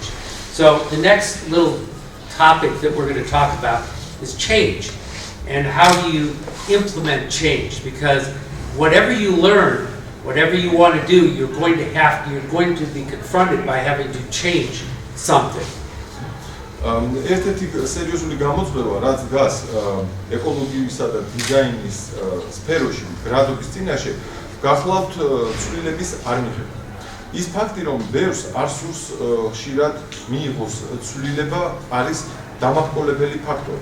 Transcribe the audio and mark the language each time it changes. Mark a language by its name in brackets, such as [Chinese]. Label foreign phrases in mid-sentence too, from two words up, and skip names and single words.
[English] So the next little topic that we're going to talk about is change and how do you implement change, because whatever you learn, whatever you want to do, you're going to be confronted by having to change something. [Georgian] ერთ-ერთი სერიოზული გამოწვევა, რაც დგას ეკოლოგიისა და დიზაინის სფეროში, მდგრადობის წინაშე, გახლავთ ცვლილების არ მიღება. ის ფაქტი, რომ ბევრს არ სურს ხშირად მიიღოს ცვლილება, არის დამახმოლებელი ფაქტორი.